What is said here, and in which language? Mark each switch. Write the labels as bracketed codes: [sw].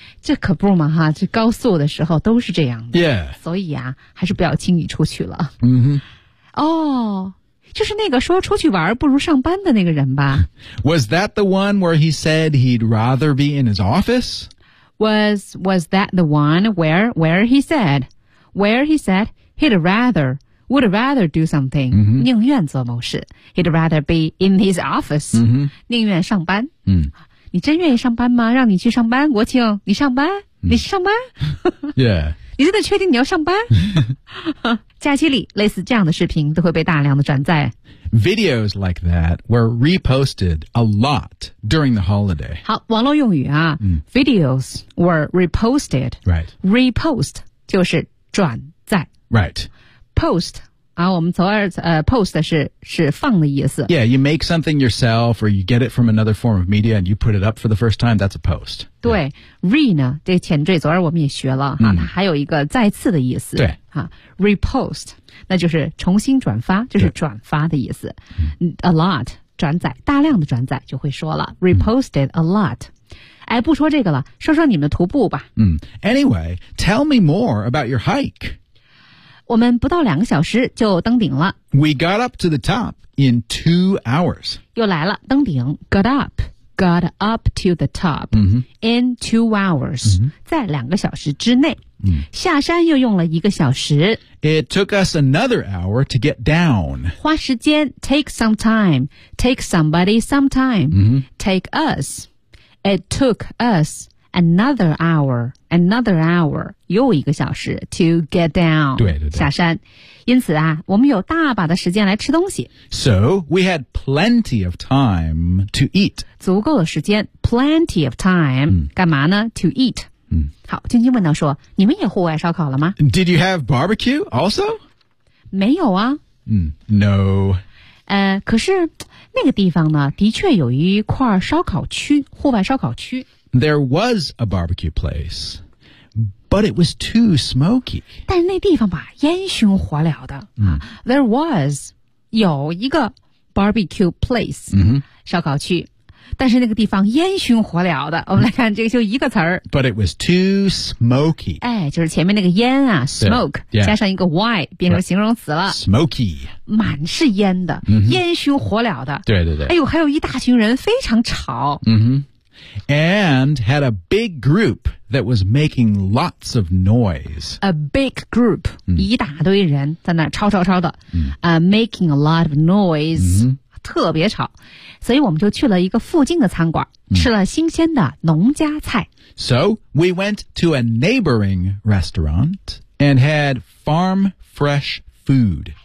[zh] 这可不嘛哈这高速的时候都是这样的 [en] Yeah [zh] 所以啊还是不要轻易出去了嗯哼、 mm-hmm. 就是那个说出去玩不如上班的那个人吧 [en] Was that the one where he said he'd rather be in his office? Was that the one where he said he'd rather, would rather do something,、 mm-hmm. [zh] 宁愿做某事 [en] he'd rather be in his office,、 mm-hmm. [zh] 宁愿上班、 mm. 你真愿意上班吗让你去上班国庆你上班、mm. 你上班 [en] yeah. [zh] 你真的确定你要上班假期里类似这样的视频都会被大量的转载 [en] Videos like that were reposted a lot during the holiday. [zh] 好网络用语啊、 mm. [en] Videos were reposted. Right. [zh] Repost 就是转载。 [en] Right. [zh] Post, 啊我们从而post 是放的意思。 [en] Yeah, you make something yourself or you get it from another form of media and you put it up for the first time, that's a post. [zh] 对、yeah. re 呢这前缀昨儿我们也学了、 mm. 啊它还有一个再次的意思。对。啊、repost 那就是重新转发就是转发的意思 a lot 转载大量的转载就会说了 [en] reposted a lot [zh] 哎，不说这个了说说你们的徒步吧、 [en] Anyway tell me more about your hike [zh] 我们不到两个小时就登顶了 [en] We got up to the top in 2 hours [zh] 又来了登顶 [en] got up to the top、 mm-hmm. in 2 hours、 mm-hmm. [zh] 在两个小时之内嗯、下山又用了一个小时 [en] It took us another hour to get down [zh] 花时间 [en] Take some time Take somebody some time、 mm-hmm. Take us It took us another hour [zh] 又一个小时 [en] to get down [zh] 对对对下山因此啊我们有大把的时间来吃东西 [en] So we had plenty of time to eat [zh] 足够的时间 [en] Plenty of time、嗯、 [zh] 干嘛呢 [en] to eat 嗯、 [zh] 好晶晶问到说你们也户外烧烤了吗 [en] Did you have barbecue also? [zh] 没有啊、 [en] 嗯、No [zh] 可是那个地方呢的确有一块烧烤区户外烧烤区 [en] There was a barbecue place But it was too smoky [zh] 但是那地方吧烟熏火燎的、嗯、 [en] There was [zh] 有一个 [en] barbecue place、嗯、 [zh] 烧烤区但是那个地方烟熏火燎的我们来看这个就一个词儿 [en] But it was too smoky [zh] 哎就是前面那个烟啊 smoke [en] yeah, yeah. [zh] 加上一个 y 变成形容词了、 [en] right. smoky [zh] 满是烟的、 mm-hmm. 烟熏火燎的对对对哎呦还有一大群人非常吵、 mm-hmm. [en] And had a big group that was making lots of noise A big group、 mm-hmm. [zh] 一大堆人在那吵吵吵的、 mm-hmm. [en] Making a lot of noise、 mm-hmm. [zh] 特别吵，所以我们就去了一个附近的餐馆，吃了新鲜的农家菜。 [en] So we went to a neighboring restaurant and had farm fresh food.